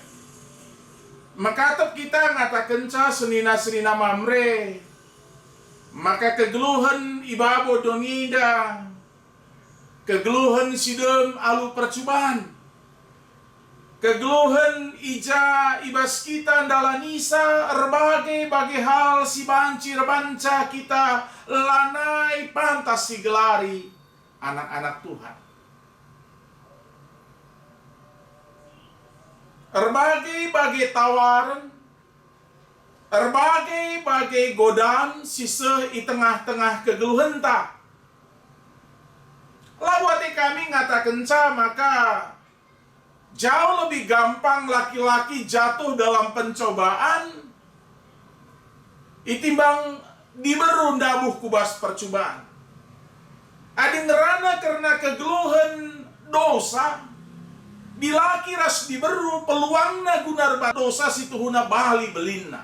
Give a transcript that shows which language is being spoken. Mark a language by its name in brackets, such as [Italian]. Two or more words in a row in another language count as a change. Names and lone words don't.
[Batak Karo] Makatap kita ngatakan ca senina-senina mamre, maka kegeluhan ibabo dongida, kegeluhan sidem alu percubaan, kegeluhan ija ibas kita dalanisa [Indonesian] berbagai hal [Batak Karo] si banci rebanca kita lanai pantas si gelari anak-anak Tuhan. [Indonesian] Berbagai tawaran, berbagai godaan sisa di tengah-tengah kegeluhan tak. [Batak Karo] Lawati kami ngatakan ca, maka [Indonesian] jauh lebih gampang laki-laki jatuh dalam pencobaan [Batak Karo] itimbang diberu dabuh kubas percobaan. Adi ngerana karena kegeluhan dosa, dilaki ras diberu peluangna gunar dosa situhuna bali belinna.